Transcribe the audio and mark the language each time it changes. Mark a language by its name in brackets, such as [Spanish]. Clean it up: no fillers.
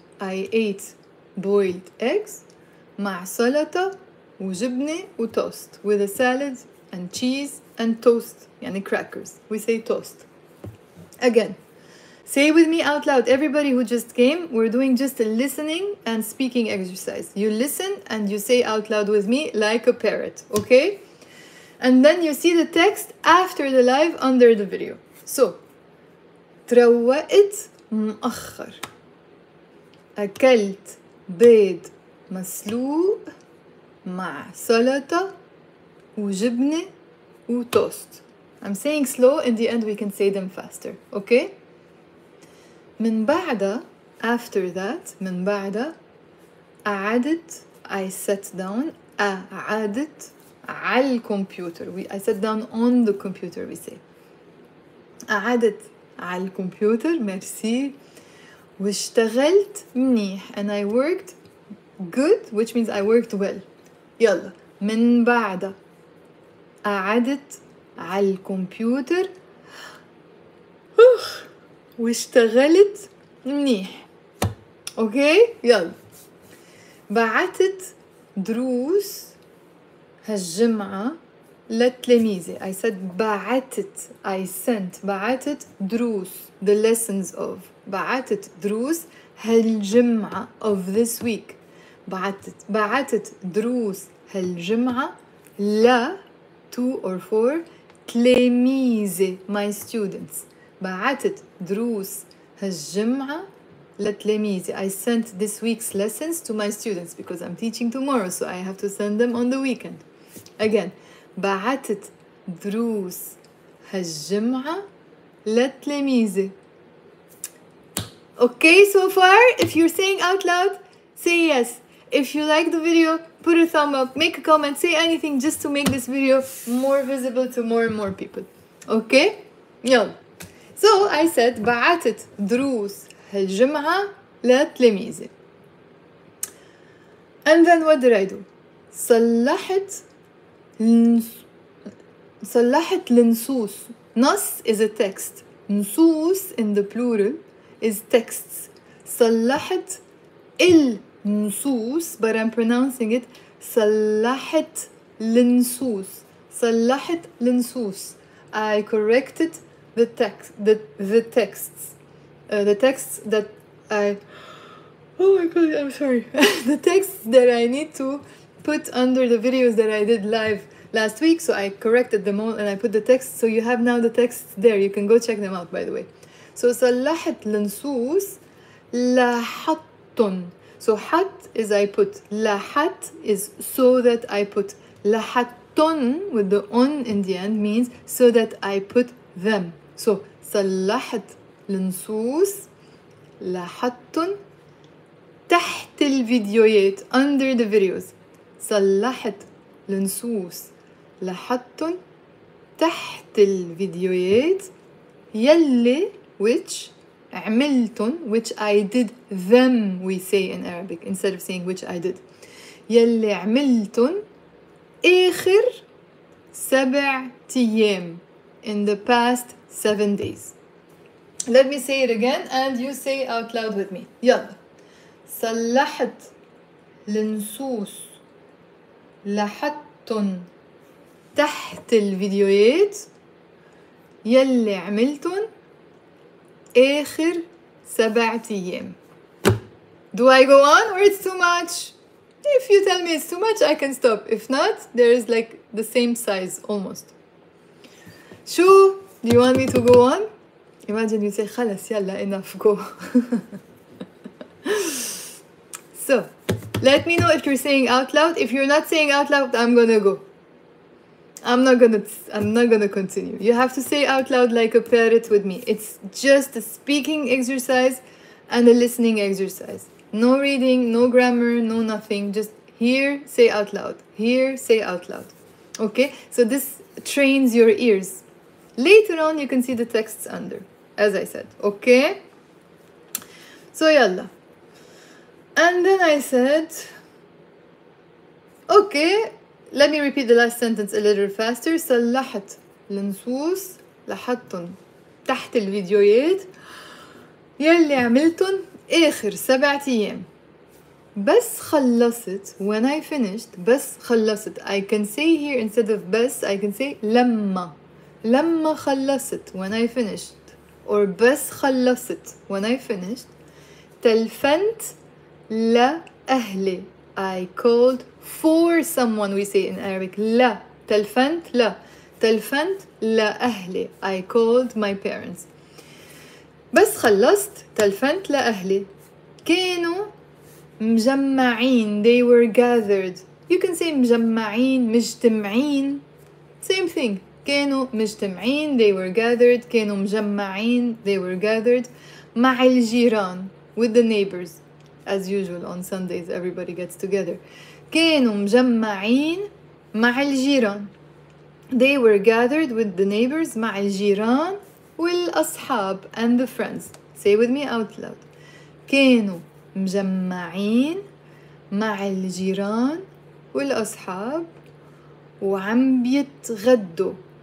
[English] I ate boiled eggs [Arabic] مع سلطة وجبنة وتوست, [English] with a salad and cheese and toast, يعني crackers. We say toast. Again, say with me out loud. Everybody who just came, we're doing just a listening and speaking exercise. You listen and you say out loud with me like a parrot, okay? And then you see the text after the live under the video. [Arabic] So, تروقت مأخر. أكلت بيض مسلوق مع سلطة وجبنة وتوست. [English] I'm saying slow, in the end we can say them faster, okay? [Arabic] من بعدها, [English] after that, [Arabic] من بعدها قعدت, [English] I sat down, [Arabic] قعدت على الكمبيوتر. [English] I sat down on the computer, we say. [Arabic] قعدت على الكمبيوتر, merci. واشتغلت منيح, [English] and I worked good, which means I worked well. [Arabic] يلا, من بعدها قعدت على الكمبيوتر واشتغلت منيح. اوكي, يلا. بعتت دروس هالجمعة لتلاميذي. [English] I said بعتت. I sent. [Arabic] بعتت دروس. [English] The lessons of. [Arabic] بعتت دروس هالجمعة [English] of this week. [Arabic] بعتت دروس هالجمعة ل [English] to or for [Arabic] تلاميذي [English] my students. [Arabic] بعتت دروس هالجمعة لتلاميذي. [English] I sent this week's lessons to my students because I'm teaching tomorrow, so I have to send them on the weekend. [Arabic] Again, بعتت دروس هالجمعة لتلاميذي. [English] Okay, so far, if you're saying out loud, say yes. If you like the video, put a thumb up, make a comment, say anything just to make this video more visible to more and more people. Okay? يلا. So I said [Arabic] بعتت دروس هالجمعة لتلاميذي. [English] And then what did I do? [Arabic] صلحت النصوص. [English] نص is a text. نصوص in the plural is texts. [Arabic] صلحت النصوص, [English] but I'm pronouncing it [Arabic] صلحت النصوص. صلحت النصوص. [English] I corrected the texts that I, oh my god, I'm sorry. The texts that I need to put under the videos that I did live last week, so I corrected them all and I put the text, so you have now the texts there. You can go check them out, by the way. [Arabic] So صلحت النصوص لحطن. [English] So حط is I put. لحت is so that I put. لحطن with the on in the end means so that I put them. [Arabic] So صلحت النصوص لحطن تحت الفيديوهات [English] under the videos. [Arabic] صلحت النصوص لحطن تحت الفيديوهات يلي [English] which عملتن, which I did them we say in Arabic instead of saying which I did. [Arabic] يلي عملتن آخر 7 أيام, [English] in the past 7 days. Let me say it again and you say out loud with me. [Arabic] يلا. صلحت النصوص لحطن تحت الفيديوهات يلي عملتن آخر 7 أيام. [English] Do I go on or it's too much? If you tell me it's too much, I can stop. If not, there is like the same size almost. شو? Do you want me to go on? Imagine you say [Arabic] خلص يلا [English] enough, go. So, let me know if you're saying out loud. If you're not saying out loud, I'm gonna go. I'm not gonna continue. You have to say out loud like a parrot with me. It's just a speaking exercise and a listening exercise. No reading, no grammar, no nothing. Just hear, say out loud. Hear, say out loud. Okay? So this trains your ears. Later on, you can see the texts under, as I said. Okay? So yalla. And then I said, okay, let me repeat the last sentence a little faster. [Arabic] صلحت النصوص لحطن تحت الفيديوهات يلي عملتن آخر 7 أيام. بس خلصت, [English] when I finished, [Arabic] بس خلصت. [English] I can say here instead of بس, I can say [Arabic] لما خلصت, [English] when I finished. Or [Arabic] بس خلصت, [English] when I finished. [Arabic] تلفنت لأهلي. [English] I called for someone, we say in Arabic. [Arabic] لا. تلفنت لا. تلفنت لأهلي. [English] I called my parents. [Arabic] بس خلصت تلفنت لأهلي. كانوا مجمعين. [English] They were gathered. You can say مجمعين, مجتمعين. Same thing. [Arabic] كانوا مجتمعين. [English] They were gathered. [Arabic] كانوا مجمعين. [English] They were gathered. [Arabic] مع الجيران. [English] With the neighbors. As usual on Sundays everybody gets together. [Arabic] كانوا مجمعين مع الجيران. [English] They were gathered with the neighbors. [Arabic] مع الجيران والأصحاب [English] and the friends. Say with me out loud. [Arabic] كانوا مجمعين مع الجيران والأصحاب وعم بيتغدوا.